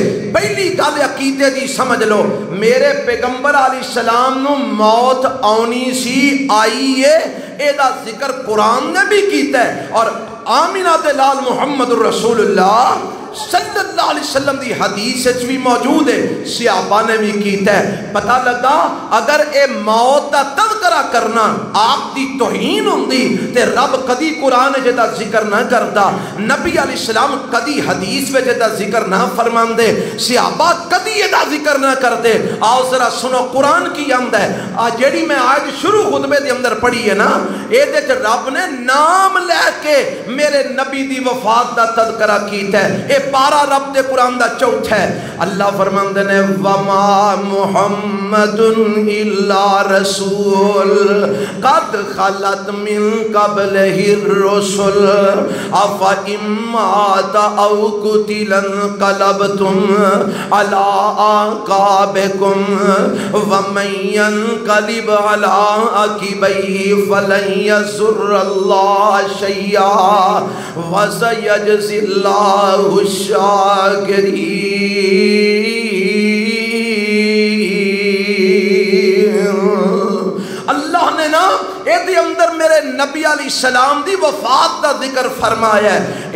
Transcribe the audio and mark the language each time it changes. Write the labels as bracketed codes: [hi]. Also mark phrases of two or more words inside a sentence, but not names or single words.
[pa] پہلی گل عقیدے دی سمجھ لو میرے پیغمبر علیہ السلام نو موت آنی سی آئی ہے اے دا ذکر قرآن نے بھی کیتا ہے اور آمینہ دے لال محمد الرسول اللہ [ar] صلی اللہ علیہ وسلم [pa] دی حدیث بھی موجود ہے صحابہ نے بھی کیتا ہے. پتہ لگا اگر اے موت دا تذکرہ کرنا آپ دی توہین ہوندی تے رب کدی قرآن جدا ذکر نہ کردا نبی علیہ السلام کدی حدیث میں جدا ذکر نہ فرماندے صحابہ کدی جدا ذکر نہ کردے. آؤ ذرا سنو قرآن کی آمد ہے جیڑی میں آج شروع خطبے دے اندر پڑھی ہے نا اے دے رب نے نام لے کے میرے نبی دی وفات دا تذکرہ کیتا ہے. اے پارا رب دے قرآن دا چوتھ ہے. اللہ فرماندے نے [ar] وما محمد الا رسول قد خلت من قبلہ الرسل افا امات او قتل انقلبتم علی اعقابکم ومن ينقلب على عقبیہ فلن یضر اللہ شیئا وسیجزی اللہ الشاکرین. [pa] اللہ نے نا اے دی اندر میرے نبی علیہ السلام دی وفات دا ذکر فرمایا ہے.